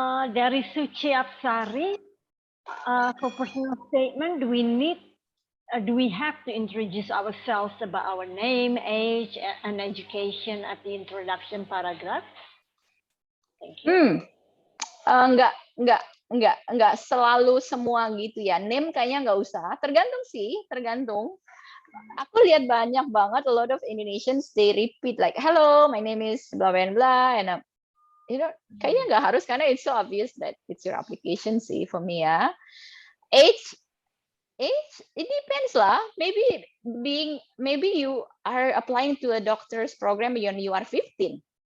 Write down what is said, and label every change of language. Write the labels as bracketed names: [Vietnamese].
[English] Dari Suci Apsari, for personal statement, do we have to introduce ourselves about our name, age, and education at the introduction paragraph? Thank you. [Indonesian] Enggak selalu semua gitu ya. Name kayaknya nggak usah. Tergantung. Aku lihat banyak banget [English] a lot of Indonesians they repeat like hello, my name is blah blah blah and [Indonesian] kayaknya nggak harus karena [English] it's so obvious that it's your application sih for me ya. Age it depends lah. Maybe you are applying to a doctor's program when you are 15.